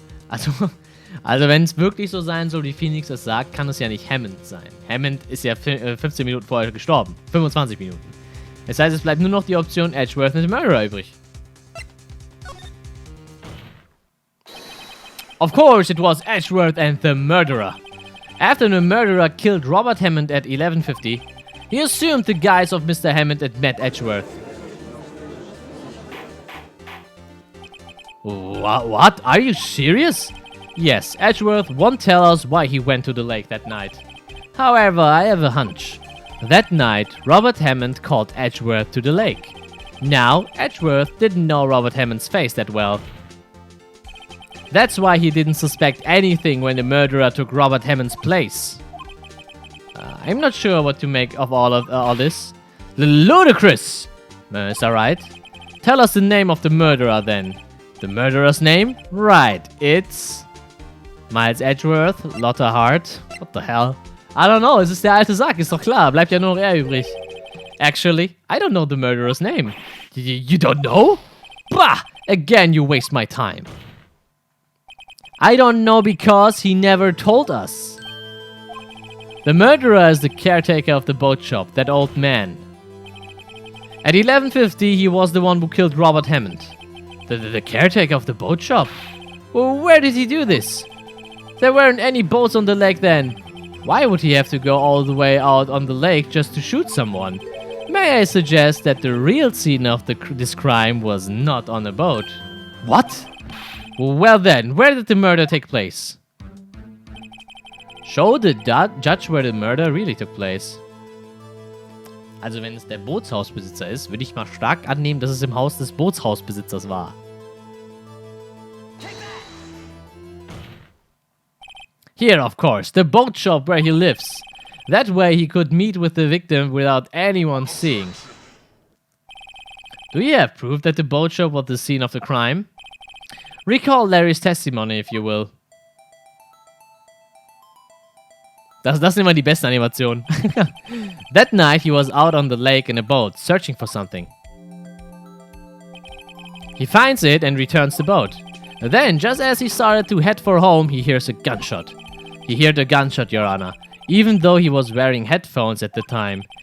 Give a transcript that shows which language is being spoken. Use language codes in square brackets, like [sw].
[de] Also wenn es wirklich so sein soll, wie Phoenix es sagt, kann es ja nicht Hammond sein. Hammond ist ja 15 Minuten vorher gestorben. 25 Minuten. Das heißt, es bleibt nur noch die Option Edgeworth [en] and the murderer [de] übrig. [en] Of course, it was Edgeworth and the murderer. After the murderer killed Robert Hammond at 11:50, he assumed the guise of Mr. Hammond and met Edgeworth. What? Are you serious? Yes, Edgeworth won't tell us why he went to the lake that night. However, I have a hunch. That night, Robert Hammond called Edgeworth to the lake. Now, Edgeworth didn't know Robert Hammond's face that well. That's why he didn't suspect anything when the murderer took Robert Hammond's place. I'm not sure what to make of all this. Ludicrous! Is that right? Tell us the name of the murderer then. The murderer's name? Right, it's... Miles Edgeworth, Lotta Hart. What the hell? I don't know, [de] es ist der alte Sack, ist doch klar. Bleibt ja nur noch er übrig. [en] Actually, I don't know the murderer's name. You don't know? Bah! Again, you waste my time. I don't know because he never told us. The murderer is the caretaker of the boat shop, that old man. At 11:50, he was the one who killed Robert Hammond. The caretaker of the boat shop? Well, where did he do this? There weren't any boats on the lake then. Why would he have to go all the way out on the lake just to shoot someone? May I suggest that the real scene of this crime was not on a boat? What? Well then, where did the murder take place? Show the judge where the murder really took place. [de] Also wenn es der Bootshausbesitzer ist, würde ich mal stark annehmen, dass es im Haus des Bootshausbesitzers war. [en] Here, of course, the boat shop where he lives. That way he could meet with the victim without anyone seeing. Do you have proof that the boat shop was the scene of the crime? Recall Larrys testimony, if you will. [de] Das sind immer die besten Animationen. [en] That night he was out on the lake in a boat, searching for something. He finds it and returns the boat. Then, just as he started to head for home, he hears a gunshot. He heard a gunshot, Your Honor, even though he was wearing headphones at the time.